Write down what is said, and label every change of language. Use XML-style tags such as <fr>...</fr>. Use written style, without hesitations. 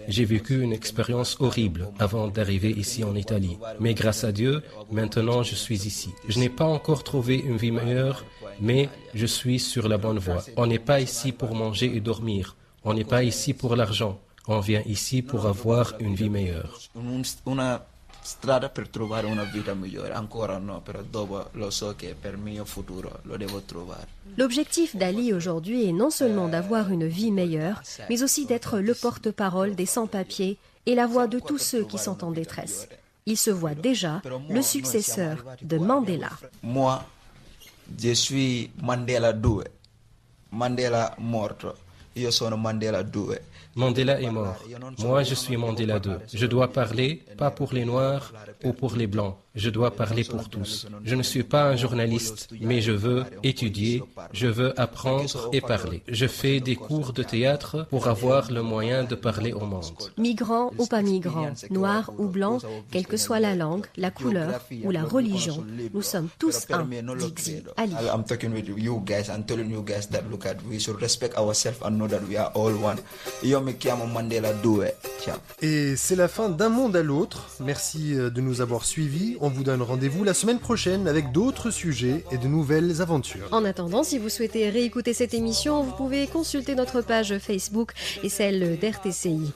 <fr>J'ai vécu une expérience horrible avant d'arriver ici en Italie. Mais grâce à Dieu, maintenant je suis ici. Je n'ai pas encore trouvé une vie meilleure, mais je suis sur la bonne voie. On n'est pas ici pour manger et dormir. On n'est pas ici pour l'argent. On vient ici pour avoir une vie meilleure.</fr> <it>Strada per trovare una vita migliore, ancora no, però dopo lo so che per il mio futuro lo devo trovare.</it> <fr>L'objectif d'Ali aujourd'hui est non seulement d'avoir une vie meilleure, mais aussi d'être le porte-parole des sans-papiers et la voix de tous ceux qui sont en détresse. Il se voit déjà le successeur de Mandela. Moi, je suis Mandela 2.</fr> <it>Mandela morto. io sono Mandela 2.</it> <fr>Mandela est mort. Moi, je suis Mandela 2. Je dois parler, pas pour les Noirs ou pour les Blancs. Je dois parler pour tous. Je ne suis pas un journaliste, mais je veux étudier, je veux apprendre et parler. Je fais des cours de théâtre pour avoir le moyen de parler au monde. Migrants ou pas migrants, noirs ou blancs, quelle que soit la langue, la couleur ou la religion, nous sommes tous un, dit Ali.</fr> <en>I'm talking with you guys and telling you guys that look at we should respect ourselves and know that we are all one.</en> <it>Io mi chiamo Mandela 2. Ciao.</it> <fr>Et c'est la fin d'un monde à l'autre. Merci de nous avoir suivis. On vous donne rendez-vous la semaine prochaine avec d'autres sujets et de nouvelles aventures. En attendant, si vous souhaitez réécouter cette émission, vous pouvez consulter notre page Facebook et celle d'RTCI.</fr>